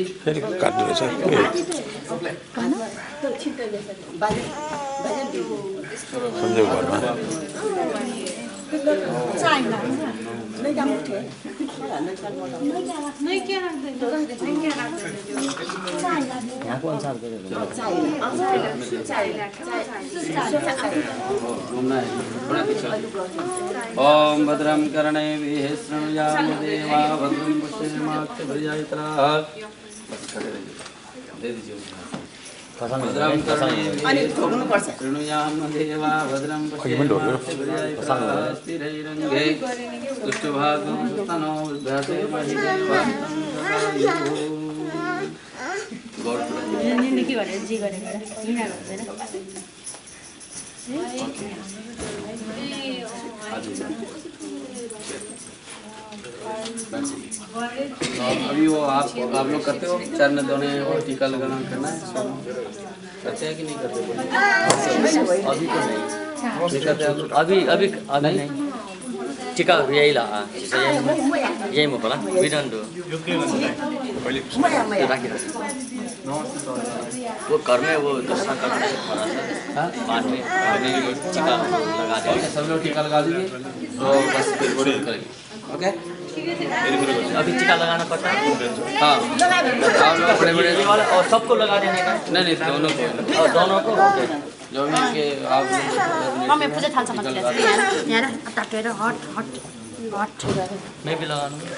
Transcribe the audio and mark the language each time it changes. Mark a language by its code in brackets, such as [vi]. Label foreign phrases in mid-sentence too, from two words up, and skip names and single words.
[ne] काट्नु रहेछ सन्जय घरमा यहाँको अनुसार [sa] ओम भद्रं कर्णेभिः शृणुयाम देवा भद्रं पश्येमाक्षभिर्यजत्राः [hi] दे दीजिए [sa] भद्रं कर्णेभिः शृणुयाम देवा भद्रं पश्येमाक्षभिर्यजत्राः स्थिरैरङ्गे स्तुष्टुभागं सुतनो विभ्रातेमहि देवा गौर [ne] के गरेर जे गरेर यहाँ गर्दैन [hi] अभी वो आप लोग करते हो चरण धोने और टीका लगाना करना है करते हैं कि नहीं करते? अभी तो नहीं टीका अभी नहीं टीका [ne] यही ला यही म होला [en] we don't do [hi] वो घर में वो दूसरा कर बाद में टीका लगा देंगे सब लोग टीका लगा दीजिए तो बस फिर करेंगे ओके अभी टीका लगाना पड़ता है हाँ आप लोग बड़े बड़े वाला और सबको लगा देने का नहीं दोनों को और दोनों को जो भी के आप [ne] मम्मी पूजा थाल्छ मान्छेले यहाँ अब ताकेर हट हट हट [hi] मैं भी लगानु